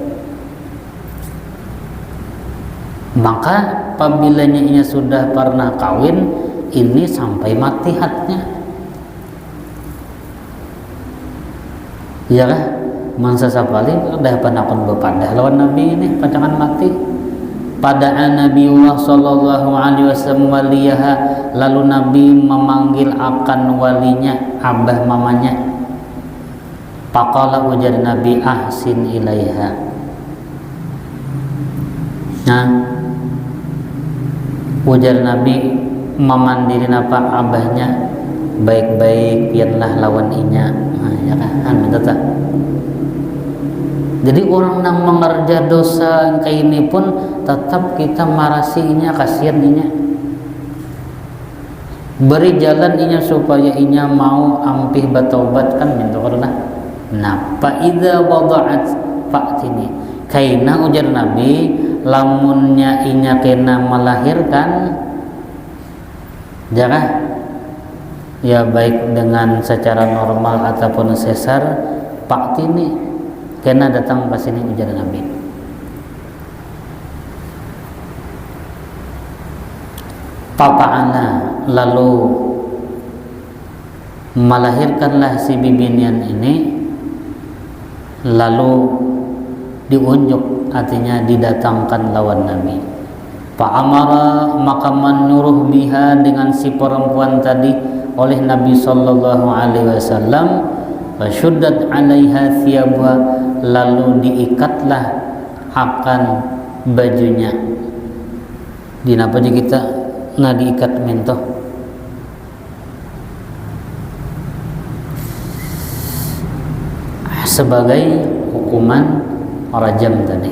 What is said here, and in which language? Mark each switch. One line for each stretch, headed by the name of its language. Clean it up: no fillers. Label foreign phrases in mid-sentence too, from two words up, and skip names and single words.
Banjar: Maka apabila ia sudah pernah kawin, ini sampai mati hadnya. Ya kan? Mangsa sapali dah panakon bepadah lawan Nabi ini pacangan mati. Pada Nabiullah
Arabic: صلى الله عليه وسلم وليها,
Banjar: lalu Nabi memanggil akan walinya, abah mamanya. Faqala, ujar Nabi,
Arabic: أحسن إليها.
Banjar: Nah, ujar Nabi, memandirin apa abahnya, baik-baik biarlah lawan inya. Nah, ya kan, betul. Jadi orang yang mengerja dosa kayak ini pun tetap kita marasinya, kasihan inya. Beri jalan inya supaya inya mau ampih bertaubat kan minta Allah. Nah,
Arabic: فإذا وضعت فأتني.
Banjar: Kaina, ujar Nabi, lamunnya inya kena melahirkan, jarah ya baik dengan secara normal ataupun sesar, fa'tini, kena datang ke sini, ujar Nabi. Fa'ana, lalu melahirkanlah si bibinian ini, lalu diunjuk, artinya didatangkan lawan Nabi. Fa'amara, maka menyuruh biha, dengan si perempuan tadi oleh Nabi
Arabic: صلى الله عليه وسلم. فشدت عليها ثيابها,
Banjar: lalu diikatlah akan bajunya. di napa aja kita nah diikat mentoh sebagai hukuman rajam tadi.